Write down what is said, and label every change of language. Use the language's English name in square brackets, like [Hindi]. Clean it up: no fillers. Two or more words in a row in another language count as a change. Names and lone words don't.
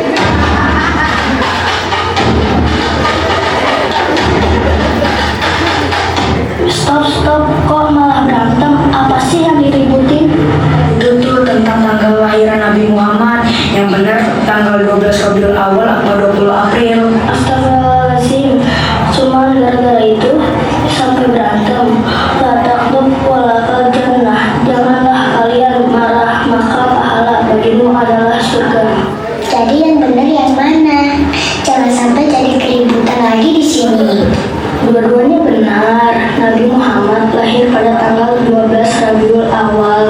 [Indonesian] Stop, kok malah berantem? Apa sih yang diributin? Itu tuh tentang tanggal lahiran Nabi Muhammad. Yang benar tanggal 12 Rabiul Awal atau 20 April. Astagfirullahaladzim, cuma gara-gara itu sampai berantem. [Arabic] لا تغضب ولك الجنة. [Indonesian] Janganlah kalian marah, maka pahala bagimu adalah surga. Jadi yang benar yang mana? Jangan sampai jadi keributan lagi di sini. Dua-duanya benar. Nabi Muhammad lahir pada tanggal 12 Rabiul Awal.